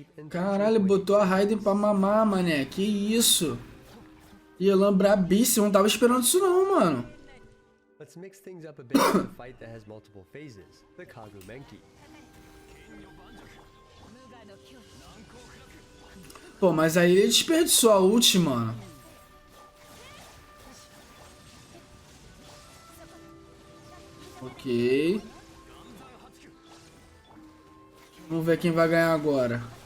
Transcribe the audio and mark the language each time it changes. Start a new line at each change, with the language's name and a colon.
Portuguese: Caralho, botou a Raiden pra mamar, mané. Que isso? Yelan brabíssimo. Não tava esperando isso não, mano.
English: Let's mix things up a bit with a fight that has multiple phases, the Kagumenki.
Portuguese: Pô, mas aí ele desperdiçou a ult, mano. Ok. Vamos ver quem vai ganhar agora.